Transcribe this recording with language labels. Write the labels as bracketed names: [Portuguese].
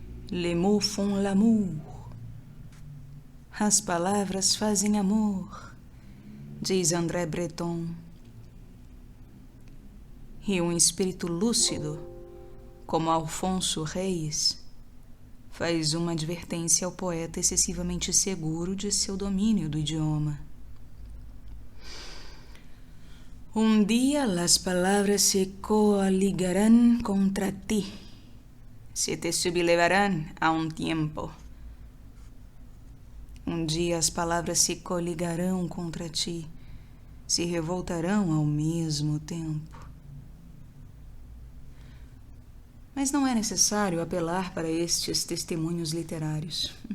[French] Les mots font l'amour. [Portuguese] As palavras fazem amor, diz André Breton. E um espírito lúcido, como Alfonso Reis, faz uma advertência ao poeta excessivamente seguro de seu domínio do idioma. [Spanish] Un día las palabras se coaligarán contra ti, se te sublevarán a un tiempo. [Portuguese] Um dia as palavras se coligarão contra ti, se revoltarão ao mesmo tempo. Mas não é necessário apelar para estes testemunhos literários.